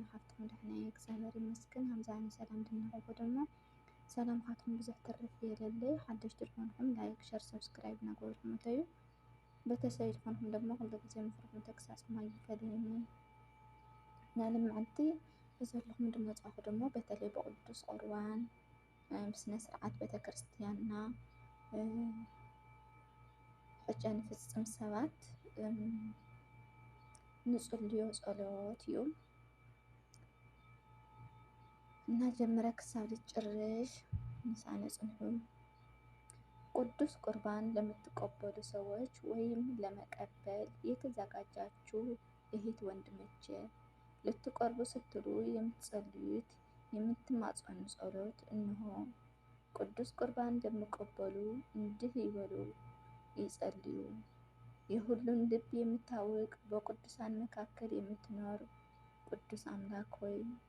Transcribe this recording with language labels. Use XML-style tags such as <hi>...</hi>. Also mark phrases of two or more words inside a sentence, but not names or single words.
<ti>ካብቶም ደህና እግዚአብሔር ይመስገን። ሃምዛኒ ሰላም እንድንረክቦ ድማ ሰላም ካትኩም ብዙሕ ትርፍ ይበለለይ። ሓደሽቲ ዝኾንኩም</ti> <en>like share subscribe</en> <ti>እናገበርኩም እተዩ ቤተሰብ ዝኾንኩም ደግሞ ኩሉ ግዜ ምክርኩም ተግሳጽኩም ኣይፈለየኒ ናለ መዓልቲ በዘለኩም ድመጻኹ ደግሞ በተለይ በቅዱስ ቁርባን ስነ ስርዓት ቤተክርስትያንና ሕጃ ንፍጽም ሰባት ንጽልዮ ጸሎት እዩ</ti> <am>እና ጀመረ</am> <ti>ክሳብ ልጨርሽ ምሳነ ጽንሑ።</ti> <am>ቅዱስ ቁርባን ለምትቀበሉ ሰዎች ወይም ለመቀበል የተዘጋጃችሁ እህት ወንድሞቼ ልትቀርቡ ስትሉ የምትጸልዩት የምትማጸኑ ጸሎት እንሆ። ቅዱስ ቁርባን እንደሚቀበሉ እንዲህ ይበሉ ይጸልዩ። የሁሉን ልብ የምታውቅ በቅዱሳን መካከል የምትኖር ቅዱስ አምላክ ሆይ</am>